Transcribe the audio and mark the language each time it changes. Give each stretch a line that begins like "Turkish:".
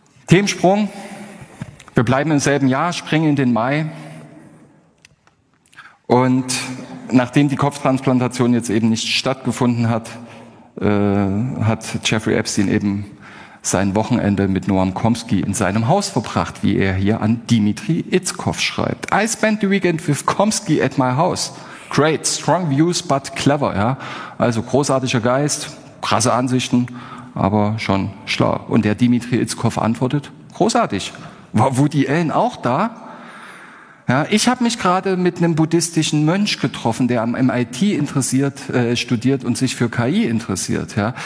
German: Themensprung. Wir bleiben im selben Jahr, springen in den Mai. Und nachdem die Kopftransplantation jetzt eben nicht stattgefunden hat, hat Jeffrey Epstein eben sein Wochenende mit Noam Chomsky in seinem Haus verbracht, wie er hier an Dmitri Itzkov schreibt.
English: I spent the weekend with Chomsky at my house. Great, strong views, but clever. Ja?
German: Also großartiger Geist, krasse Ansichten, aber schon schlau. Und der Dmitri Itzkov antwortet, großartig. War Woody Allen auch da? Ja, ich habe mich gerade mit einem buddhistischen Mönch getroffen, der am MIT interessiert, studiert und sich für KI interessiert. Ja.